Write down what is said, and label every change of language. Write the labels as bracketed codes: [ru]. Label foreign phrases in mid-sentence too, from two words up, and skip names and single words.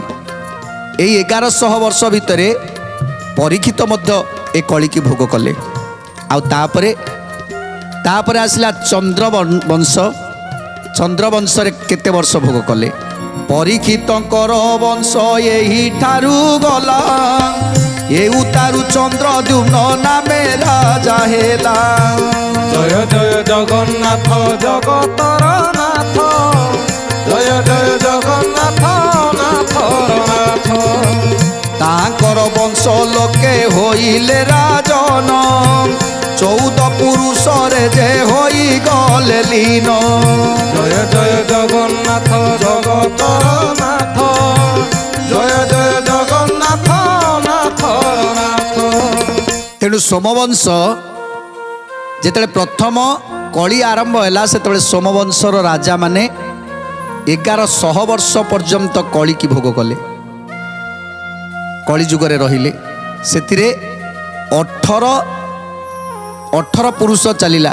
[or] ଏ 1100 ବର୍ଷ ଭିତରେ ପରୀକ୍ଷିତ ମଧ୍ୟ ଏ କଳି କି ଭୋଗ କଲେ। ଆଉ ତାପରେ ଆସିଲା ଚନ୍ଦ୍ରବଂଶ। ଚନ୍ଦ୍ରବଂଶ ରେ କେତେ ବର୍ଷ ଭୋଗ କଲେ? ପରୀକ୍ଷିତଙ୍କର ବଂଶ ଏହି ଠାରୁ ଗଲା ଏଉ ତାରୁ ଚନ୍ଦ୍ରଦ୍ୟୁମ୍ନ ନାମେ ରାଜା ହେଲା। ଜୟ ଜୟ ଜଗନ୍ନାଥ ଜଗତର ନାଥ। ଜୟ ଜୟ ଜଗନ୍ନାଥ ନାଥର ନାଥ। ତାଙ୍କର ବଂଶ ଲୋକେ ହୋଇଲେ ରାଜନ 14 ପୁରୁଷ ରେ ଯେ ହୋଇ ଗଲେ ଲୀନ। ଜୟ ଜୟ ଜଗନ୍ନାଥ ଜଗତର ନାଥ। ଜୟ ଜୟ ଜଗନ୍ନାଥ ନାଥର ନାଥ। ତେଣୁ ସୋମବଂଶ ଯେତେବେଳେ ପ୍ରଥମ କଳି ଆରମ୍ଭ ହେଲା ସେତେବେଳେ ସୋମବଂଶର ରାଜା ମାନେ 1100 ବର୍ଷ ପର୍ଯ୍ୟନ୍ତ କଳି କି ଭୋଗ କଲେ। କଳି ଯୁଗରେ ରହିଲେ ସେଥିରେ 18 ପୁରୁଷ ଚାଲିଲା।